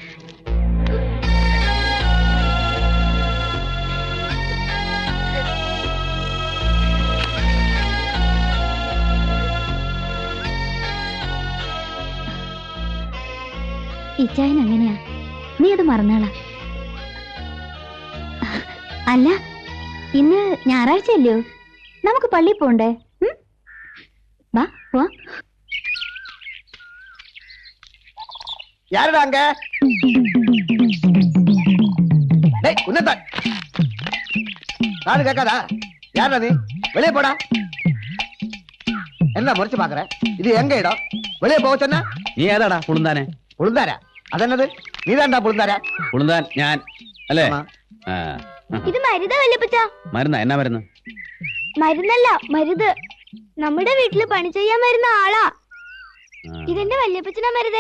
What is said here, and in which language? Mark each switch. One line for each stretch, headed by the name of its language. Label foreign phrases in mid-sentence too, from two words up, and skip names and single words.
Malayalam: ഇച്ചായൻ അങ്ങനെയാ, നീ അത് മറന്നാളാ. അല്ല, ഇന്ന് ഞായറാഴ്ചയല്ലോ, നമുക്ക് പള്ളിയിൽ പോണ്ടേ? വാ വാ.
Tamil: யாருடாங்க? டேய், உன்னதான் நானு கேட்காதா? யாரா நீ? வெளியே போடா. என்ன முறைச்சு பாக்குற? இது எங்க இடம்? வெளியே போக சொன்ன?
Malayalam: നീ ഏതാടാ പുളുന്താനെ? പുളുന്താരാ? അതെന്നത്? നീതാണ്ടാ പുളുന്താരാ? പുളുന്താൻ ഞാൻ അല്ലേ? ഇത് മരുതാ വല്യപ്പച്ച. മരുന്നാ? എന്നാ മരുന്ന്? മരുന്നല്ല, മരുത്. നമ്മുടെ വീട്ടില് പണി ചെയ്യാൻ വരുന്ന ആളാ. ഇതെന്റെ വല്യപ്പച്ചനാ മരുതേ.